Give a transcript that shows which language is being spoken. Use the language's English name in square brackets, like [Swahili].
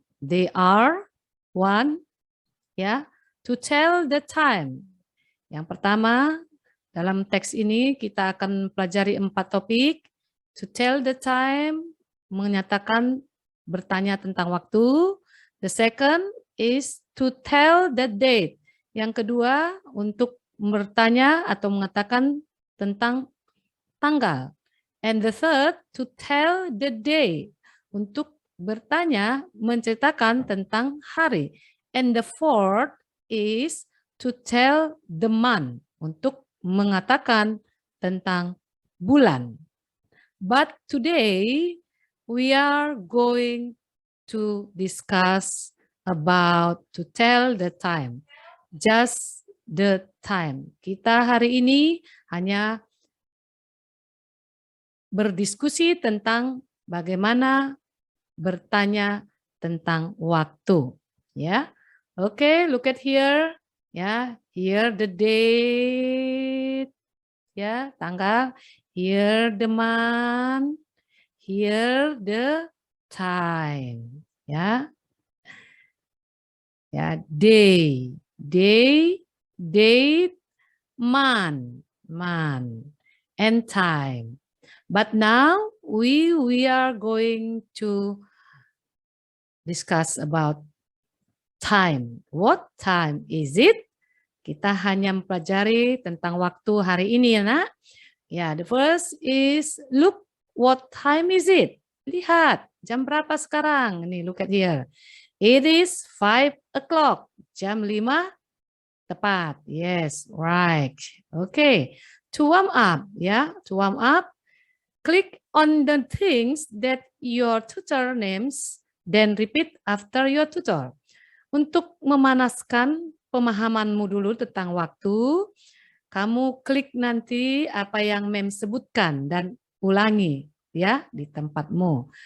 [English] They are 1, ya, to tell the time. [Indonesian] Yang pertama, dalam teks ini kita akan pelajari 4 topik. [English] To tell the time, [Indonesian] menyatakan bertanya tentang waktu. [English] The second is to tell the date. [Indonesian] Yang kedua, untuk bertanya atau mengatakan tentang tanggal. [English] And the third, to tell the day. [Indonesian] Untuk bertanya, menceritakan tentang hari. [English] And the fourth is to tell the month. [Indonesian] Untuk mengatakan tentang bulan. [English] But today, we are going to discuss about to tell the time. Just the time. [Indonesian] Kita hari ini hanya berdiskusi tentang bagaimana bertanya tentang waktu. [English] Ya, oke, look at here. Ya, here the date. [Indonesian] Ya, tanggal. [English] Here the month. Here the time. Ya. Ya, day, date, month, and time. But now we are going to discuss about time. What time is it? [Indonesian] Kita hanya mempelajari tentang waktu hari ini ya nak. [English] Ya, the first is look what time is it? [Indonesian] Lihat, jam berapa sekarang? [English] Nih, look at here. It is 5 o'clock. [Indonesian] Jam 5 tepat. [English] Yes, right. Okay. To warm up, ya. To warm up, click on the things that your tutor names, then repeat after your tutor. [Indonesian] Untuk memanaskan pemahamanmu dulu tentang waktu, kamu klik nanti apa yang Mem sebutkan dan ulangi ya di tempatmu.